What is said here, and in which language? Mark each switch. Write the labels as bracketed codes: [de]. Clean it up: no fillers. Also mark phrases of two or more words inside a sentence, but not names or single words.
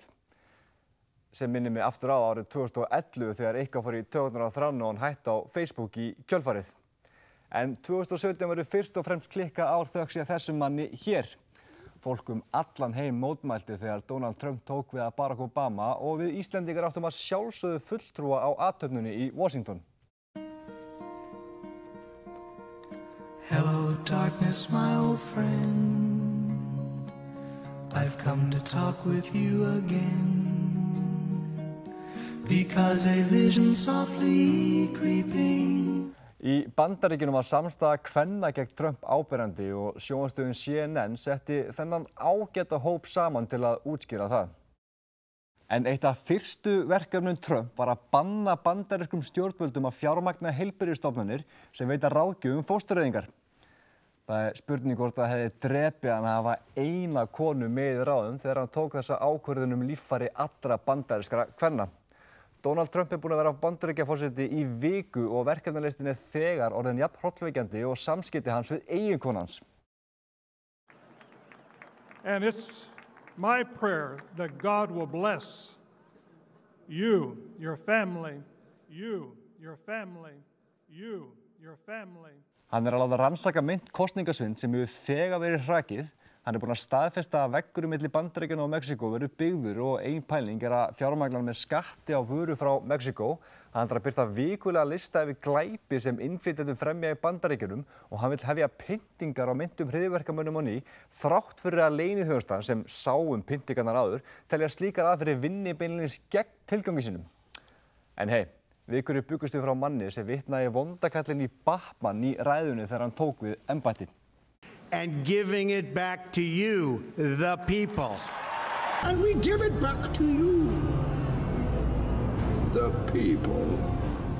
[is] Sem minnir mig aftur á árið 2011 þegar eitthvað fór í taugarnar á Þráni og hann hætti á Facebook í kjölfarið. En 2017 verður fyrst og fremst klikka ár þökk sé þessum manni hér. Fólk allan heim mótmælti þegar Donald Trump tók við að Barack Obama og við Íslendingar áttum að sjálfsögðu fulltrúa á athöfninni í Washington. [en] Hello darkness, my old friend. I've come to talk with you again. Because a vision softly creeping. [is] Í Bandaríkjunum var samstaða kvenna gegn Trump áberandi og sjónvarpsstöðin CNN setti þennan ágæta hóp saman til að útskýra það. En eitt af fyrstu verkefnum Trump var að banna bandarískum stjórnvöldum að fjármagna heilbrigðisstofnanir sem veita ráðgjöf fóstureyðingar. Það er spurning hvort það hefði drepið hann að hafa eina konu með í ráðum þegar hann tók þessa ákvörðun líffæri allra bandarískra kvenna. Donald Trump búinn að vera á Bandaríkjaforseti í viku og verkefnalistin þegar orðin jafn hrollvekjandi og samskipti hans við eiginkonu hans. [en] And it's my prayer that God will bless you, your family, you, your family, you, your family. [is] Hann að láta rannsaka meint kosningasvindl sem hefur þegar verið hrakið. Hann búinn að staðfesta að veggurinn milli Bandaríkjanna og Mexíkó verður byggður og ein pæling að fjármagna með skatti á vöru frá Mexíkó. Hann ætlar að birta vikulega lista yfir glæpi sem innflytjendur fremja í Bandaríkjunum og hann vill hefja pyntingar á meintum hryðjuverkamönnum á ný þrátt fyrir að leyniþjónustan sem sá pyntingarnar áður telja slíkar aðferðir vinni beinlínis gegn tilgangi sínum. En hey, við hverju bjuggumst við frá manni sem vitnaði vondakallinn í Batman í ræðunni þegar hann tók við embætti. [en] And giving it back to you, the people. And we give it back to you, the people.